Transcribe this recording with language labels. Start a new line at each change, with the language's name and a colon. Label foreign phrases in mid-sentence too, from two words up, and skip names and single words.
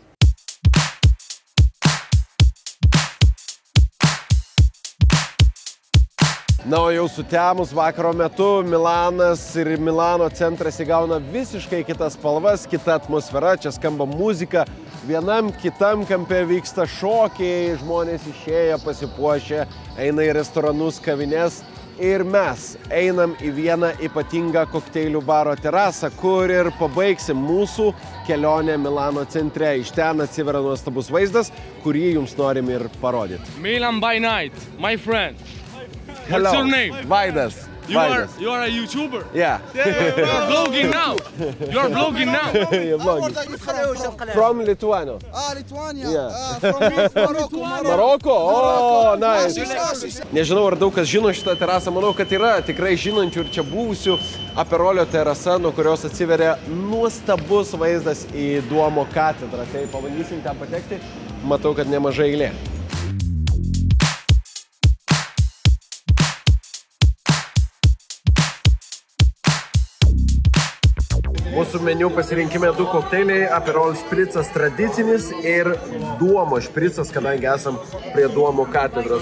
Lithuanian: Na, o jau sutemus vakaro metu Milanas ir Milano centras įgauna visiškai kitas spalvas, kita atmosfera, čia skamba muzika, vienam kitam kampe vyksta šokiai, žmonės išėję, pasipuošę, eina į restoranus, kavines. Ir mes einam į vieną ypatingą kokteilių baro terasą, kur ir pabaigsim mūsų kelionę Milano centre. Iš ten atsiveria nuostabus vaizdas, kurį jums norim ir parodyti.
English: Milan by night, my friend. Hello. What's your name? Vaidas. You are a YouTuber? Yeah. You're vlogging now. You're vlogging now. You're vlogging. From Lithuania. Lithuania. Yeah. From Morocco.
Lithuanian: Maroko? O, nice. Nežinau, ar daug kas žino šitą terasą, manau, kad yra tikrai žinančių ir čia buvusių Aperolio terasa, nuo kurios atsiveria nuostabus vaizdas į Duomo katedrą. Tai pabandysim ten patekti, matau, kad nemažai eilė. Mūsų meniu pasirinkime 2 kokteiliai, Aperol špricas tradicinis ir Duomo špricas, kadangi esam prie Duomo katedros.